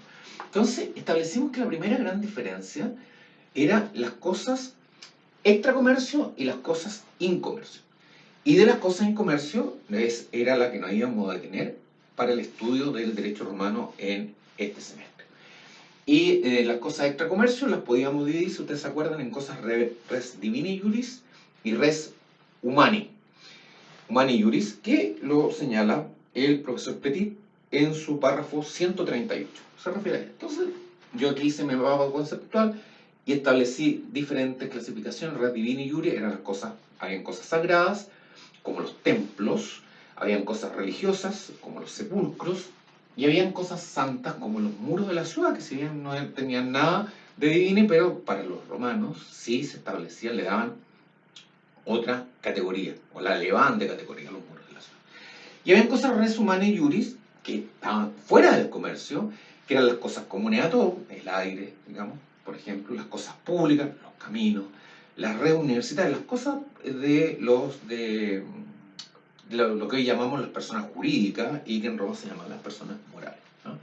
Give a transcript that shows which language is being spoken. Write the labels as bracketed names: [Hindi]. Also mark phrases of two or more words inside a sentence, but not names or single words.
[Spanish] Entonces, establecimos que la primera gran diferencia era las cosas extracomercio y las cosas incomercio. Y de las cosas en comercio era la que nos íbamos a detener para el estudio del derecho romano en este semestre. Y las cosas extracomercio las podíamos dividir, si ustedes se acuerdan, en cosas [Latin] res divini juris [Spanish] y [Latin] res humani. Humani juris, [Spanish] que lo señala el profesor Petit en su párrafo 138. Se refiere a esto. Entonces, yo aquí hice mi mapa conceptual y establecí diferentes clasificaciones. [Latin] Res divini juris [Spanish] eran las cosas, habían cosas sagradas, como los templos, habían cosas religiosas, como los sepulcros, y habían cosas santas, como los muros de la ciudad, que si bien no tenían nada de divino, pero para los romanos sí se establecían, le daban otra categoría, o la elevaban de categoría, los muros de la ciudad. Y habían cosas [Latin] res humanae juris, [Spanish] que estaban fuera del comercio, que eran las cosas comunes a todos, el aire, digamos, por ejemplo, las cosas públicas, los caminos, las redes universitarias, las cosas de lo que hoy llamamos las personas jurídicas y que en Roma se llaman las personas morales, ¿no?